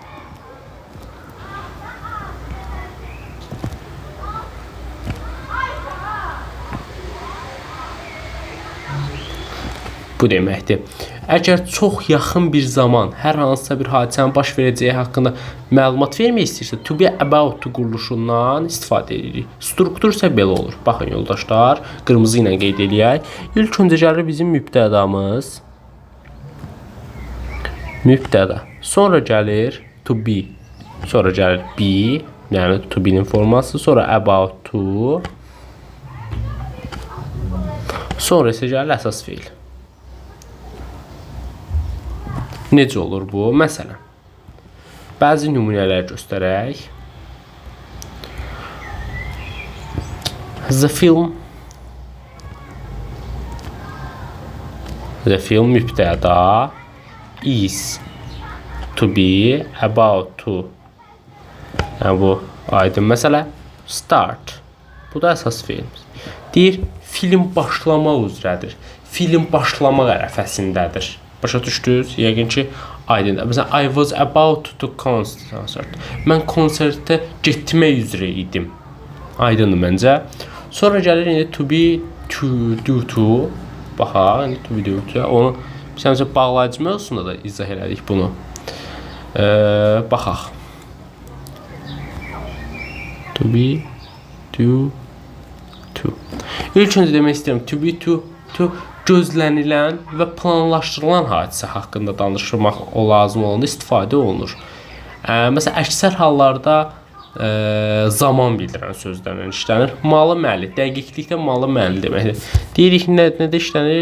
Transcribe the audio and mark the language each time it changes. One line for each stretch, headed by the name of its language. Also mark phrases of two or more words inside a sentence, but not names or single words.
Azerbaijani: Bu deməkdir. Əgər çox yaxın bir zaman hər hansısa bir hadisənin baş verəcəyi haqqında məlumat vermək istəyirsə,
English: to be about
Azerbaijani: quruluşundan istifadə edirik. Struktur isə belə olur. Baxın yoldaşlar, qırmızı ilə qeyd edək. İlk öncə gəlir bizim mübtədamız. Mübtəda. Sonra gəlir
English: to be.
Azerbaijani: Sonra gəlir be, yəni
English: to be-
Azerbaijani: nin forması. Sonra
English: about to.
Azerbaijani: Sonra isə gəlir əsas feil. Necə olur bu? Məsələn, bəzi nümunələr göstərək.
English: The film mübtəda is to be about to.
Azerbaijani: Yəni bu aydın məsələ. Start. Bu da əsas feilimiz. Deyir, film başlamaq üzrədir. Film başlamaq ərəfəsindədir. Başa düşdünüz? Yəqin ki, aydındır. Məsələn,
English: I was about to concert.
Azerbaijani: Mən konsertə getmək üzrə idim. Aydındır məncə. Sonra gəlir indi
English: to be due to.
Azerbaijani: Baxaq, indi
English: to be due to.
Azerbaijani: Onu məsələn bağlayıcı mövzusunda da izah elədik bunu. Baxaq.
English: To be due to.
Azerbaijani: İlk öncə demək istəyirəm,
English: to be to
Azerbaijani: gözlənilən və planlaşdırılan hadisə haqqında danışmaq lazım olanda istifadə olunur. Məsələn, əksər hallarda zaman bildirən sözlərlə işlənir. Malı məli, dəqiqlikdə malı məli deməkdir. Deyirik, nədə işlənir?